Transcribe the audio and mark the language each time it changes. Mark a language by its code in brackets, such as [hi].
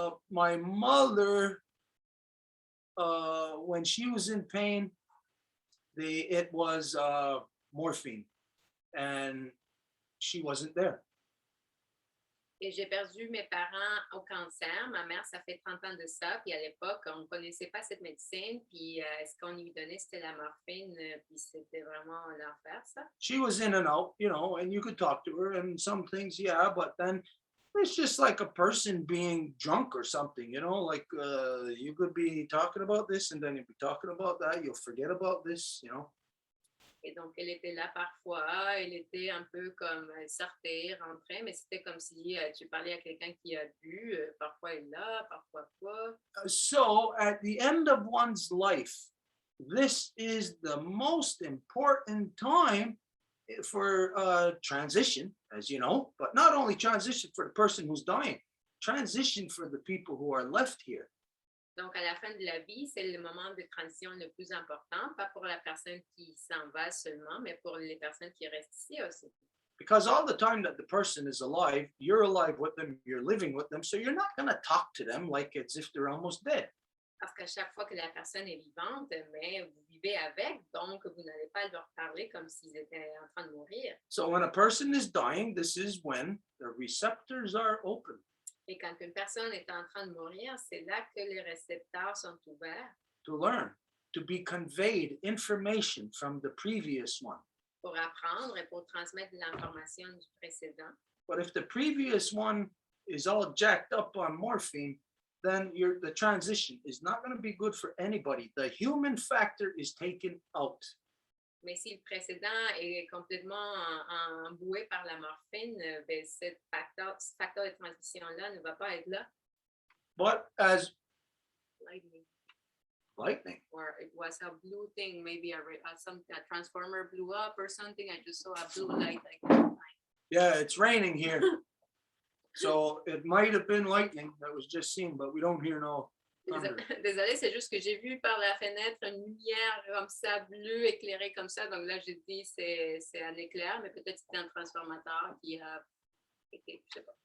[en] My mother, when she was in pain, it was morphine, and she wasn't there. [fr] Et j'ai perdu mes parents au cancer. Ma mère, ça fait 30 ans de ça. Puis à l'époque, on ne connaissait pas cette médecine. Puis ce qu'on lui donnait, c'était la morphine. Puis c'était vraiment l'enfer, ça. [en] She was in and out, you know, and you could talk to her and some things, yeah, but then it's just like a person being drunk or something, you know, like you could be talking about this and then you'll be talking about that. You'll forget about this, you know. [fr] Et donc, elle était là parfois, elle était un peu comme elle sortait, rentrait, mais c'était comme si tu parlais à quelqu'un qui a bu, parfois elle est là, parfois pas. [en] So at the end of one's life, this is the most important time for transition, as you know, but not only transition for the person who's dying, transition for the people who are left here. [fr] Donc, à la fin de la vie, c'est le moment de transition le plus important, pas pour la personne qui s'en va seulement, mais pour les personnes qui restent ici aussi. [en] Because all the time that the person is alive, you're alive with them, you're living with them, so you're not going to talk to them like as if they're almost dead. [fr] Parce qu'à chaque fois que la personne est vivante, mais vous vivez avec, donc vous n'allez pas leur parler comme s'ils étaient en train de mourir. [en] So when a person is dying, this is when the receptors are open. [fr] Et quand une personne est en train de mourir, c'est là que les récepteurs sont ouverts [en] To learn, to be conveyed information from the previous one. [fr] pour apprendre et pour transmettre de l'information du précédent. [en] But if the previous one is all jacked up on morphine, then the transition is not going to be good for anybody. The human factor is taken out. [fr] Mais si le précédent est complètement emboué par la morphine, ben ce facteur de transition-là ne va pas être là. [en] But as Lightning. Or it was a blue thing, maybe a transformer blew up or something. I just saw a blue light. yeah, it's raining here. So it might have been lightning that was just seen, but we don't hear no thunder. [fr] Désolée, c'est juste que j'ai vu par la fenêtre une lumière comme ça, bleue, éclairée comme ça. Donc là, j'ai dit c'est un éclair, mais peut-être c'était un transformateur qui a été, je sais pas.